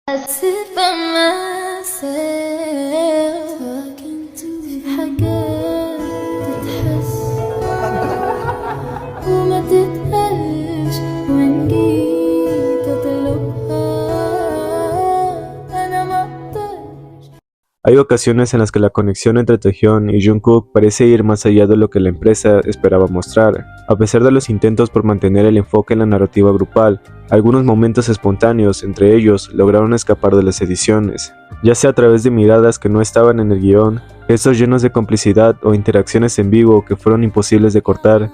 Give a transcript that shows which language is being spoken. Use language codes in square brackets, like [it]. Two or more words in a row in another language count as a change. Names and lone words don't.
[en] sit by myself talking to [ar] حاجات تتحس وما تتقالش وإن جيت أطلبها أنا مقدرش. [es] Hay ocasiones en las que la conexión entre Taehyun y Jungkook parece ir más allá de lo que la empresa esperaba mostrar. A pesar de los intentos por mantener el enfoque en la narrativa grupal, algunos momentos espontáneos entre ellos lograron escapar de las ediciones, ya sea a través de miradas que no estaban en el guión, gestos llenos de complicidad o interacciones en vivo que fueron imposibles de cortar.